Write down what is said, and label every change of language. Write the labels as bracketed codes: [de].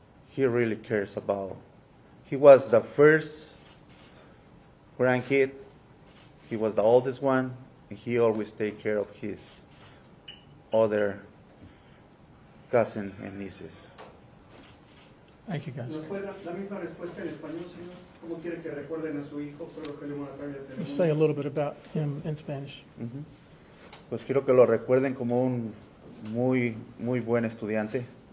[en] He really cares about. He was the first grandkid. He was the oldest one, and he always take care of his other cousins and nieces. Thank you, guys. [es] ¿Nos puede dar la misma respuesta en español, señor? ¿Cómo quiere que recuerden a su hijo? Solo que le van a traer el [en] Just say a little bit about him in Spanish. [es] Pues quiero que lo recuerden como un muy buen estudiante.